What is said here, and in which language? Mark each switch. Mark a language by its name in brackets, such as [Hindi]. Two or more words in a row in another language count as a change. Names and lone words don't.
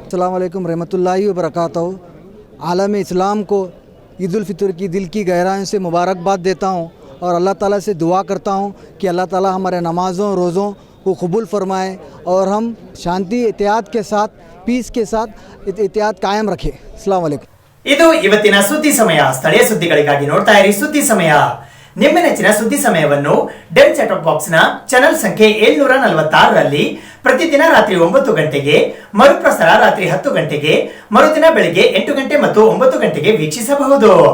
[Arabic] السلام عليكم ورحمة الله وبركاته. [Hindi] आलम इस्लाम को ईद उल फितर की दिल की गहराइयों से मुबारकबाद देता हूँ और अल्लाह ताला से दुआ करता हूँ कि अल्लाह ताला हमारे नमाज़ों रोज़ों को कबूल फरमाए और हम शांति इत्तेहाद के साथ, पीस के साथ इत्तेहाद कायम रखें। [Arabic] السلام عليكم. [Kannada] ಇದು ಇವತ್ತಿನ ಸುದ್ದಿ ಸಮಯ. ಸ್ಥಳೀಯ ಸುದ್ದಿಗಳಿಗಾಗಿ ನೋಡ್ತಾ ಇರಿ ಸುದ್ದಿ ಸಮಯ. ನಿಮ್ಮ ನೆಚ್ಚಿನ ಸುದ್ದಿ ಸಮಯವನ್ನು ಡೆಲ್ [English] set top box [Kannada] ನ ಚಾನೆಲ್ ಸಂಖ್ಯೆ 746 ರಲ್ಲಿ ಪ್ರತಿದಿನ ರಾತ್ರಿ 9 ಗಂಟೆಗೆ, ಮರುಪ್ರಸಾರ ರಾತ್ರಿ 10 ಗಂಟೆಗೆ, ಮರುದಿನ ಬೆಳಿಗ್ಗೆ 8 ಗಂಟೆ ಮತ್ತು 9 ಗಂಟೆಗೆ ವೀಕ್ಷಿಸಬಹುದು.